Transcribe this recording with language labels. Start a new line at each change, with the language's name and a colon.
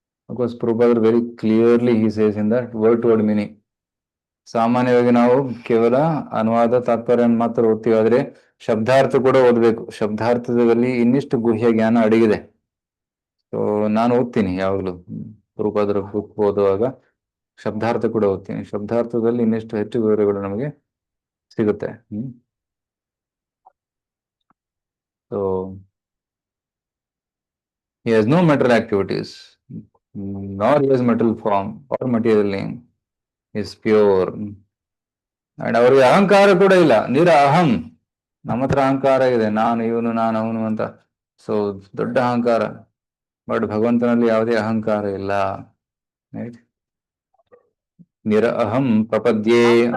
English: Because Prabhupada very clearly he says in that word to word meaning.
Kannada: ಸಾಮಾನ್ಯವಾಗಿ ನಾವು ಕೇವಲ ಅನುವಾದ ತಾತ್ಪರ್ಯ ಮಾತ್ರ ಓದ್ತೀವಿ, ಆದ್ರೆ ಶಬ್ದಾರ್ಥ ಕೂಡ ಓದ್ಬೇಕು. ಶಬ್ದಾರ್ಥದಲ್ಲಿ ಇನ್ನಿಷ್ಟು ಗುಹ್ಯ ಜ್ಞಾನ ಅಡಗಿದೆ. ಸೊ ನಾನು ಓದ್ತೀನಿ ಯಾವಾಗ್ಲೂ Prabhupada ಬುಕ್ ಓದುವಾಗ ಶಬ್ದಾರ್ಥ ಕೂಡ ಓದ್ತೀನಿ. ಶಬ್ದಾರ್ಥದಲ್ಲಿ ಇನ್ನಿಷ್ಟು ಹೆಚ್ಚು ವಿವರಗಳು ನಮಗೆ ಸಿಗುತ್ತೆ.
English: So he has no material activities, nor he has material form or material name. He is pure. And
Kannada: ಅವರಿಗೆ ಅಹಂಕಾರ ಕೂಡ ಇಲ್ಲ. ನಿರ ಅಹಂ, ನಮ್ಮ ಹತ್ರ ಅಹಂಕಾರ ಇದೆ, ನಾನು ಇವನು ನಾನು ಅವನು ಅಂತ. ಸೊ ದೊಡ್ಡ ಅಹಂಕಾರ. ಬಟ್ ಭಗವಂತನಲ್ಲಿ ಯಾವುದೇ ಅಹಂಕಾರ ಇಲ್ಲ. ನಿರ ಅಹಂ ಪ್ರಪದ್ಯೆ ಅಂತ